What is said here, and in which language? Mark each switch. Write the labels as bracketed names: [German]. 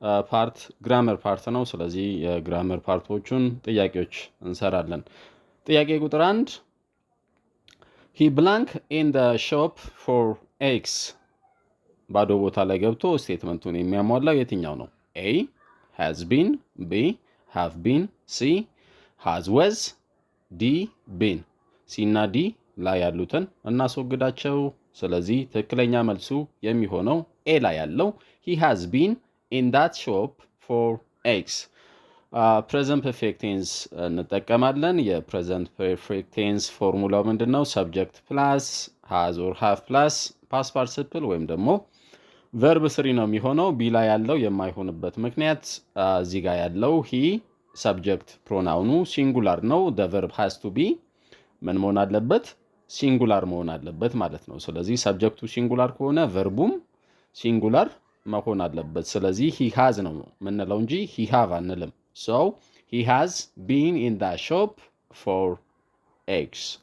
[Amharic] ፓርት ግራመር ፓርት ነው። ስለዚህ የግራመር ፓርቶቹን ጥያቄዎች እንሰራለን። ጥያቄ ቁጥር 1 [English] he blank in the shop for eggs [Amharic] ባዶ ቦታ ላይ ገብቶ ስቴትመንቱን የሚያሟላው የትኛው ነው? [English] A has been፣ B have been፣ C has was፣ D been። [Amharic] C እና D ላይ ያሉትን እናስወግዳቸው። ስለዚህ ትክክለኛ መልሱ የሚሆነው A ላይ ያለው [English] he has been in that shop for eggs። [Amharic] present perfect tense እንጠቀማለን። የpresent perfect tense ፎርሙላው ምንድነው? [English] subject plus has or have plus past participle [Amharic] ወይም ደግሞ verb 3 ነው የሚሆነው። ቢ ላይ ያለው የማይሆንበት ምክንያት እዚህ ጋር ያለው he subject pronoun ሲንጉላር ነው። [English] the verb has to be [Amharic] ምን መሆን አለበት? ሲንጉላር መሆን አለበት ማለት ነው። ስለዚህ ሰብጀክቱ ሲንጉላር ከሆነ ቨርቡም ሲንጉላር መሆን አለበት። ስለዚህ [English] he has [Amharic] ነው ምንለው እንጂ [English] he have [Amharic] አንልም። [English] so he has been in that shop for eggs.